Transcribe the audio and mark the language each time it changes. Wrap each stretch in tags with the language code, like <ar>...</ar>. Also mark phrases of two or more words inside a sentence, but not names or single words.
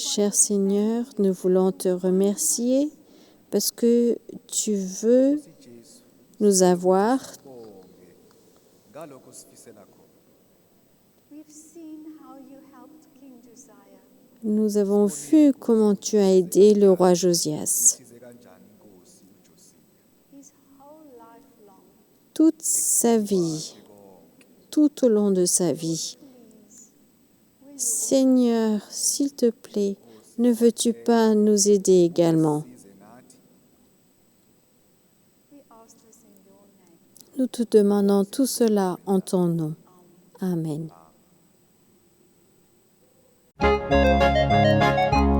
<fr>Cher Seigneur, nous voulons te remercier parce que tu veux nous avoir.</fr> <zu>ngalokho sifisela khona</zu> <en>we've seen how you helped King Josiah.</en> <fr>Nous avons vu comment tu as aidé le roi Josias.</fr> <zu>size kanjani inkosi uJosiya</zu> <en>His whole life long.</en> <fr>Toute sa vie, tout au long de sa vie. Seigneur, s'il te plaît, ne veux-tu pas nous aider également?</fr> <zu>size nathi</zu> <en>We ask this in your name.</en> <fr>Nous te demandons tout cela en ton nom. Amen.</fr>